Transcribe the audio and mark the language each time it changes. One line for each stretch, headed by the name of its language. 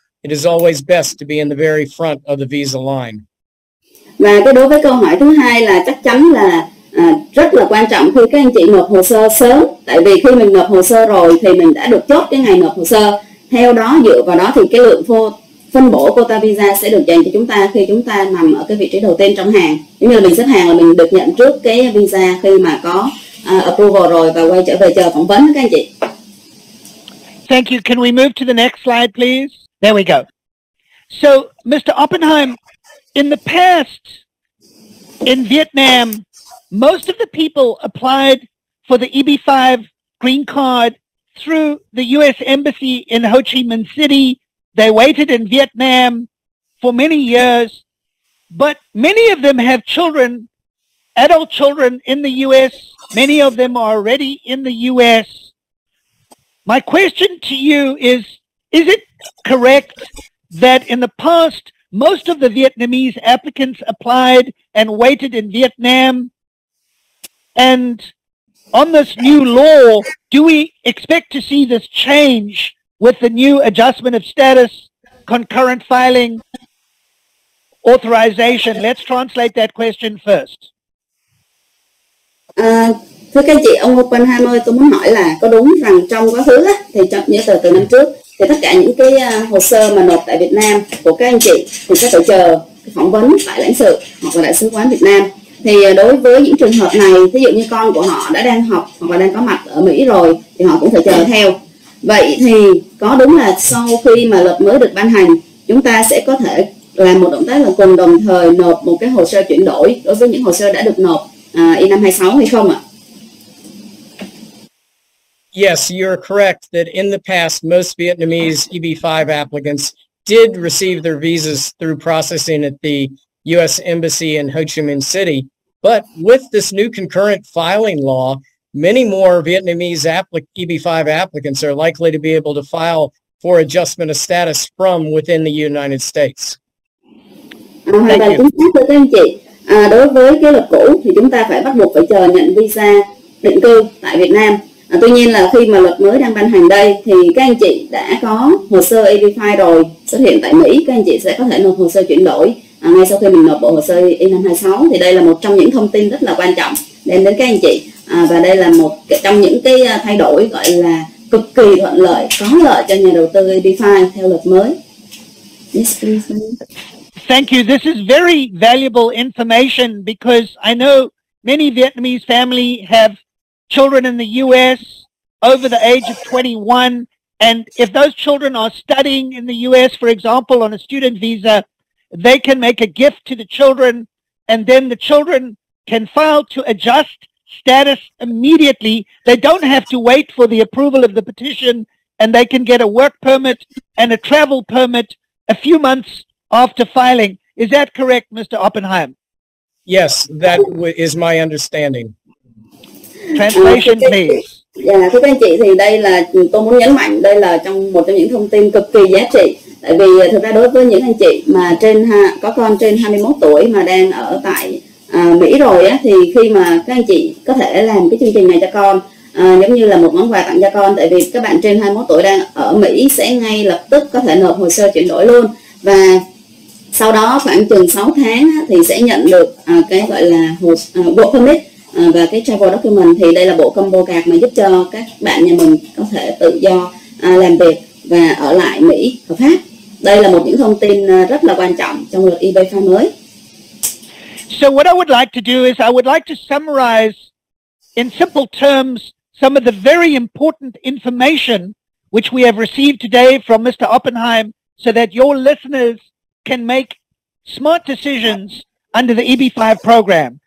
English: It is always best to be in the very front of the visa line.
Vietnamese: Và cái đối với câu hỏi thứ hai là chắc chắn là rất là quan trọng khi các anh chị nộp hồ sơ sớm, tại vì khi mình nộp hồ sơ rồi thì mình đã được chốt cái ngày nộp hồ sơ. Theo đó, dựa vào đó thì cái lượng phân bổ quota visa sẽ được dành cho chúng ta khi chúng ta nằm ở cái vị trí đầu tiên trong hàng. Giống như là mình xếp hàng là mình được nhận trước cái visa khi mà có approval rồi và quay trở về chờ phỏng vấn các anh chị.
English: Thank you. Can we move to the next slide, please? There we go. So, Mr. Oppenheim, in the past, in Vietnam, most of the people applied for the EB5 green card through the U.S. Embassy in Ho Chi Minh City. They waited in Vietnam for many years, but many of them have children, adult children in the U.S. Many of them are already in the U.S. My question to you is it correct that in the past, most of the Vietnamese applicants applied and waited in Vietnam? And on this new law, do we expect to see this change with the new adjustment of status, concurrent filing, authorization? Let's translate that question first.
Vietnamese: Thưa các anh chị, ông Oppenheim ơi, tôi muốn hỏi là có đúng rằng trong quá khứ thì như từ năm trước thì tất cả những cái hồ sơ mà nộp tại Việt Nam của các anh chị thì sẽ phải chờ phỏng vấn tại lãnh sự hoặc là đại sứ quán Việt Nam. Thì đối với những trường hợp này, ví dụ như con của họ đã đang học hoặc là đang có mặt ở Mỹ rồi thì họ cũng phải chờ theo. Vậy thì có đúng là sau khi mà luật mới được ban hành, chúng ta sẽ có thể làm một động tác là cùng đồng thời nộp một cái hồ sơ chuyển đổi đối với những hồ sơ đã được nộp I-526 hay không ạ?
English: Yes, you're correct that in the past, most Vietnamese EB5 applicants did receive their visas through processing at the U.S. Embassy in Ho Chi Minh City. But with this new concurrent filing law, many more Vietnamese EB5 applicants are likely to be able to file for adjustment of status from within the United States.
Vietnamese: Hoàn toàn chính xác thưa các anh chị. Đối với cái luật cũ thì chúng ta phải bắt buộc phải chờ nhận visa định cư tại Việt Nam. Tuy nhiên là khi mà luật mới đang ban hành đây thì các anh chị đã có hồ sơ EB5 rồi xuất hiện tại Mỹ, các anh chị sẽ có thể nộp hồ sơ chuyển đổi ngay sau khi mình nộp bộ hồ sơ I-526. Thì đây là một trong những thông tin rất là quan trọng đến các anh chị, và đây là một trong những cái thay đổi gọi là cực kỳ thuận lợi, có lợi cho nhà đầu tư EB5 theo luật mới.
English: Yes, please. Thank you. This is very valuable information because I know many Vietnamese families have children in the U.S. over the age of 21. And if those children are studying in the U.S., for example, on a student visa, they can make a gift to the children, and then the children can file to adjust status immediately. They don't have to wait for the approval of the petition, and they can get a work permit and a travel permit a few months after filing. Is that correct, Mr. Oppenheim? Yes, that is my understanding. Translation, please.
Vietnamese: Dạ, thưa các anh chị, thì đây là tôi muốn nhấn mạnh, đây là một trong những thông tin cực kỳ giá trị. Tại vì thực ra đối với những anh chị mà có con trên 21 tuổi mà đang ở tại Mỹ rồi á, thì khi mà các anh chị có thể làm cái chương trình này cho con, giống như là một món quà tặng cho con, tại vì các bạn trên 21 tuổi đang ở Mỹ sẽ ngay lập tức có thể nộp hồ sơ chuyển đổi luôn, và sau đó khoảng chừng 6 tháng á, thì sẽ nhận được cái gọi là work permit và cái travel document. Thì đây là bộ combo card mà giúp cho các bạn nhà mình có thể tự do làm việc và ở lại Mỹ hợp pháp. Đây là một những thông tin rất là quan trọng trong luật EB-5 mới.
English: So what I would like to do is I would like to summarize in simple terms some of the very important information which we have received today from Mr. Oppenheim, so that your listeners can make smart decisions under the EB-5 program.